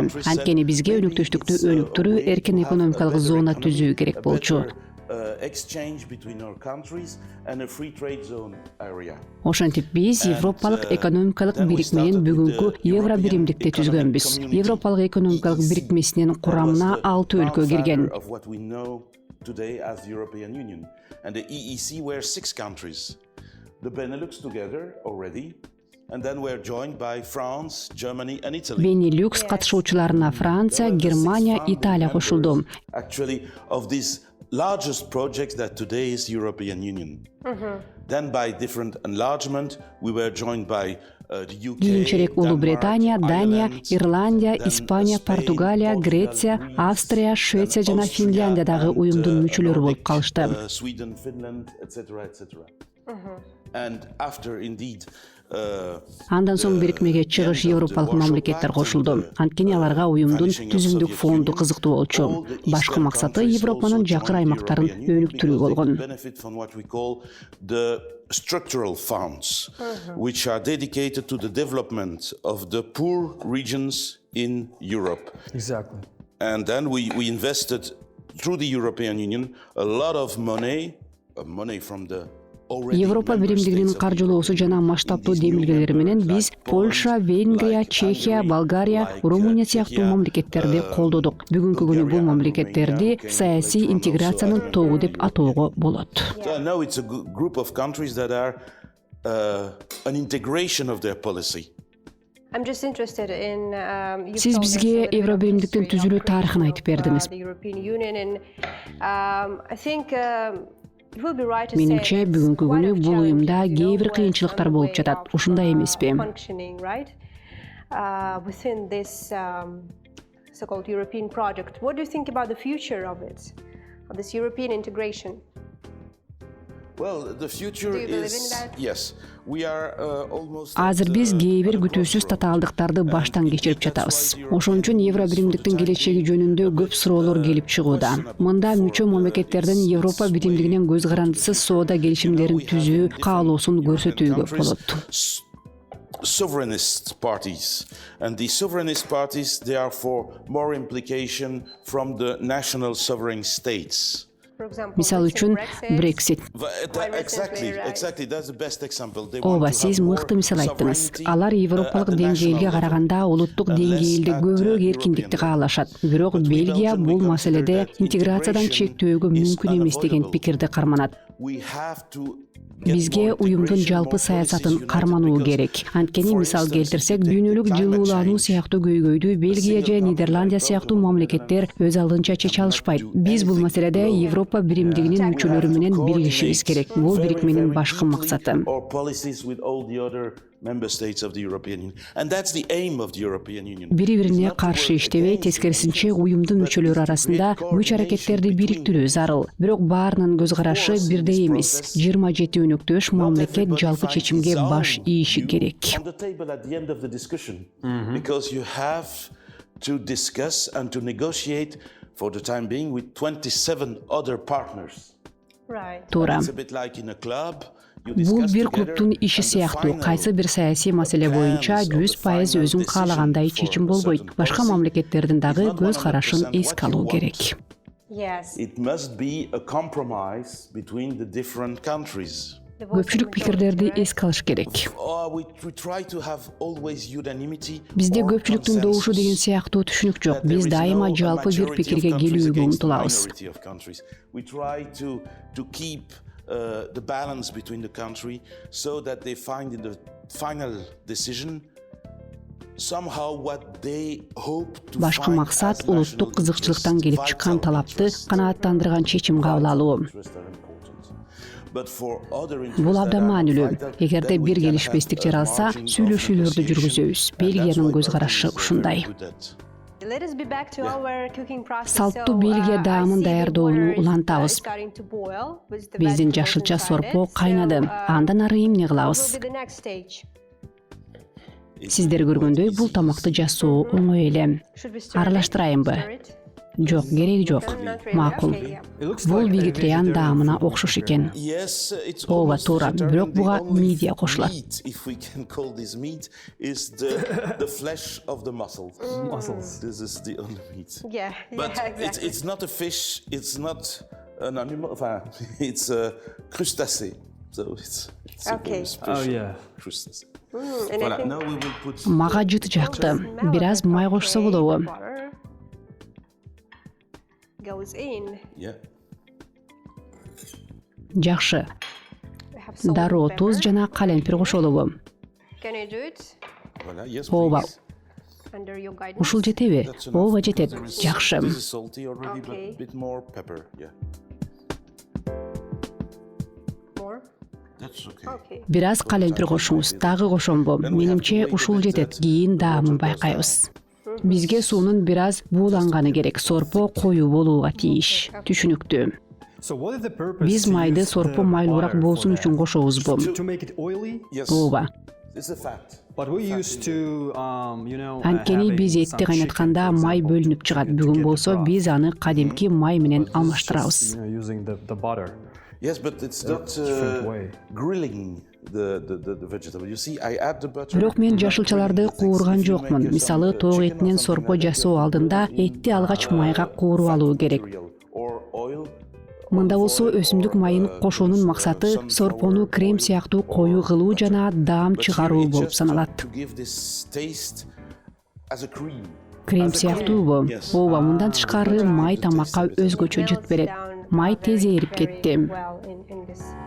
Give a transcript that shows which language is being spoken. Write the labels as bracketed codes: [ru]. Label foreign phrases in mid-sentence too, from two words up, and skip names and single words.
[ky] Анткени бизге өнөктөштүктү өнүктүрүү, эркин экономикалык зона түзүү керек болчу. Ошентип биз Европалык экономикалык бирикменин бүгүнкү Евробиримдикти түзгөнбүз. Европалык экономикалык бирикмесинин курамына 6 өлкө кирген. [en] Today as the European Union, and the EEC were 6 countries. The Benelux together already, and then we're joined by France, Germany and Italy. [ky] Benelux катышуучуларына Франция, Германия, Италия кошулду. [en] Actually, of these largest projects that today is the European Union. Then by different enlargement, we were joined by [ky] Кийинчерээк Улуу Британия, Дания, Ирландия, Испания, Португалия, Греция, Австрия, Швеция жана Финляндия дагы уюмдун мүчөлөрү болуп калышты. Андан соң бирикмеге чыгыш европалык мамлекеттер кошулду. Анткени аларга уюмдун түзүмдүк фонду кызыктуу болчу. Башкы максаты Европанын жакыр аймактарын өнүктүрүү болгон. [en] Structural funds, which are dedicated to the development of the poor regions in Europe. Exactly. And then we invested through the European Union a lot of money from the [ky] Европа биримдигинин каржылоосу жана масштабтуу демилгелери менен биз Польша, Венгрия, Чехия, Болгария, Румыния сыяктуу мамлекеттерди колдодук. Бүгүнкү күнү бул мамлекеттерди саясий интеграциянын тобу деп атоого болот. [en] So now it's a group of countries that are an integration of their policy. I'm just interested in you've [ky] Сиз [en] told us a [ky] бизге [en] little bit of [ky] Евробиримдиктин [en] history of [ky] түзүлүү [en] creation [ky] тарыхын айтып [en] of, [ky] бердиңиз. [en] the European Union and I think it will be right to say [ky] Менимче [en] it's [ky] бүгүнкү [en] quite [ky] күнү [en] of [ky] бул уюмда [en] challenges, you know, [ky] кээ бир [en] was [ky] кыйынчылыктар [en] on the [ky] болуп [en] way [ky] жатат. [en] of, [ky] Ушундай эмеспи? [en] functioning, right? Within this so-called European project. What do you think about the future of it, of this European integration? Well, the future Do you believe is in that? yes. We are almost. [ky] Азыр биз кээ бир күтүүсүз татаалдыктарды баштан кечирип жатабыз. Ошон үчүн Евробиримдиктин келечеги жөнүндө көп суроолор келип чыгууда. Мында мүчө мамлекеттердин Европа биримдигинен көз карандысыз соода келишимдерин түзүү каалоосун көрсөтүүгө болот. [en] Sovereignist parties, and the sovereignist parties, they are for more implication from the national sovereign states. For example, [ky] Мисал үчүн Brexit. [en] Exactly. That's the best example. They [ky] Ооба, [en] want to [ky] сиз [en] have more [ky] мыкты мисал айттыңыз. [en] sovereignty, [ky] Алар [en] at [ky] европалык [en] the [ky] деңгээлге [en] national [ky] караганда [en] level, [ky] улуттук [en] and less [ky] деңгээлде [en] at, [ky] көбүрөөк [en] European [ky] эркиндикти [en] level. [ky] каалашат. Бирок [en] But we [ky] Бельгия [en] Belgian, [ky] бул [en] we [ky] маселеде [en] consider that [ky] интеграциядан [en] integration [ky] чектөөгө [en] is [ky] мүмкүн эмес деген [en] unavoidable. [ky] пикирди карманат. [en] We have to get [ky] Бизге [en] more [ky] уюмдун [en] integration, [ky] жалпы [en] more [ky] саясатын [en] policies united, [ky] кармануу [en] because, [ky] керек. Анткени [en] for [ky] мисал [en] instance, [ky] келтирсек, [en] if you take [ky] дүйнөлүк [en] the climate [ky] жылуулануу [en] change, [ky] сыяктуу көйгөйдү Бельгия же [en] single [ky] Нидерландия [en] continent [ky] сыяктуу [en] problem, [ky] мамлекеттер өз алдынча чече алышпайт. Биз бул маселеде Европа биримдигинин мүчөлөрү менен биригишибиз керек. Бул бирикменин башкы максаты. [en] Or policies with all the other member states of the European Union. And that's the aim of the European Union. [ky] Бири-бирине каршы иштебей, тескерисинче уюмдун мүчөлөрү арасында күч аракеттерди бириктирүү зарыл. Бирок баарынын көз карашы бирдей эмес. 27 өнөктөш мамлекет жалпы чечимге баш ийиши керек. [en] On the table at the end of the discussion, because you have to discuss and to negotiate for the time being with 27 other partners. right. [ky] Туура. [en] It's a bit like in a club. [ky] Бул бир клубтун иши сыяктуу. Кайсы бир саясий маселе боюнча 100% өзүң каалагандай чечим болбойт. Башка мамлекеттердин дагы көз карашын эске алуу керек. [en] Yes. It must be a compromise between the different countries. [ky] Көпчүлүк пикирлерди эске алыш керек. [en] We try to have always unanimity. [ky] Бизде [en] or [ky] көпчүлүктүн добушу деген [en] consensus, [ky] сыяктуу түшүнүк жок. [en] that there [ky] Биз [en] is [ky] дайыма [en] no [ky] жалпы бир [en] majority of [ky] пикирге [en] countries [ky] келүүгө [en] against the [ky] умтулабыз. [en] minority of countries. We try to keep the balance between the country so that they find in the final decision somehow what they hope to [ky] Башкы [en] find [ky] максат [en] as [ky] улуттук [en] national [ky] кызыкчылыктан [en] interests, [ky] келип чыккан [en] vital [ky] талапты [en] interests. [ky] канааттандырган чечим кабыл алуу. Бул абдан маанилүү. Эгерде бир келишпестик жаралса, сүйлөшүүлөрдү жүргүзөбүз. Бельгиянын көз карашы ушундай. [en] Let us be back to our cooking process. [ky] Салттуу [en] So, [ky] Бельгия [en] I [ky] даамын [en] see the [ky] даярдоону [en] water is [ky] улантабыз. [en] starting to boil with the [ky] Биздин [en] vegetables [ky] жашылча [en] inside [ky] сорпо [en] it. [ky] кайнады. [en] So, [ky] Андан ары эмне [en] what [ky] кылабыз? [en] will be the next stage? [ky] Сиздер көргөндөй бул тамакты жасоо оңой эле. [en] Should we stir it? [ky] Аралаштырайынбы? [en] Stir it? [ky] Жок, кереги жок. [en] Not really. [ky] Макул. [en] Okay, yeah. [ky] Бул вегетариан даамына окшош экен. Ооба, туура. Бирок буга мидия кошулат. [en] If we can call this meat, is the flesh of the mussel. Mussels. This is the only meat. Yeah, But exactly. it's not a fish. It's not an animal. It's a crustacea. So it's a Okay. very special Oh, yeah. crustacea. And I Voilà. think Now we will put. [ky] Мага жыт жакты. Бир аз май кошсо болобу? [en] water goes in. Yeah. [ky] Жакшы. [en] We have salt [ky] Дароо, [en] and [ky] туз [en] pepper. [ky] жана калемпир кошолобу? [en] Can you do it Voilà. Yes, [ky] Ооба. [en] please. under your guidance? [ky] Ушул жетеби? [en] That's enough, [ky] Ооба [en] because [ky] жетет. [en] there is- [ky] Жакшы. [en] This is salty already, Okay. but a bit more pepper. Yeah. More? That's okay. Okay. [ky] Бир аз калемпир кошуңуз. Дагы кошомбу? Менимче ушул жетет. Кийин даамын байкайбыз. Бизге суунун бир аз бууланганы керек. Сорпо коюу болууга тийиш. Түшүнүктүү. [en] So what is the purpose [ky] Биз [en] to [ky] майды [en] use [ky] сорпо [en] the [ky] майлуураак [en] butter [ky] болсун [en] for [ky] үчүн [en] that? [ky] кошобузбу? [en] To make it oily? Yes. Ооба. It's a fat. But we used to, [ky] Анткени биз этти кайнатканда май бөлүнүп чыгат. Бүгүн болсо биз аны кадимки май менен алмаштырабыз. [en] Using the butter. Yes, but it's not different way. grilling the vegetable. You see, I add the butter. [ky] Бирок мен жашылчаларды куурган жокмун. Мисалы, тоок этинен сорпо жасоо алдында этти алгач майга кууруп алуу керек. [en] Or oil. [ky] Мында болсо өсүмдүк майын кошуунун максаты сорпону крем сыяктуу коюу кылуу жана даам [en] But here [ky] чыгаруу [en] it's [ky] болуп [en] just [ky] саналат. [en] to give this taste as a cream. [ky] Крем [en] As a cream. [ky] сыяктуубу? [en] Yes. [ky] Ооба, мындан тышкары май тамакка өзгөчө жыт берет. Май тез эрип кетти. [en] Well, in this.